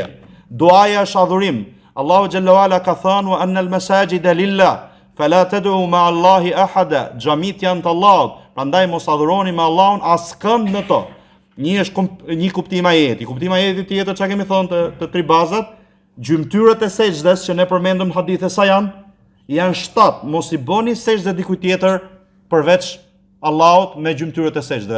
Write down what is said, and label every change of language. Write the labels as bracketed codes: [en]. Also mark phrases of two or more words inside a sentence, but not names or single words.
[sq] Duaja është adhurim. Allahu [ar] جل علا [sq] ka thënë [ar] وأن المساجد لله فلا تدعوا مع الله أحدا. [sq] Xhamit janë të Allahut, prandaj mos adhuroni me Allahun askënd në to. Një kuptim ajeti. Kuptimi i ajetit tjetër çka kemi thënë të tri bazat, gjymtyrët e sejdës që ne përmendëm hadithe sa janë janë 7, mos i bëni sejdë dikujt tjetër përveç Allahut me gjymtyrët e sejdëve.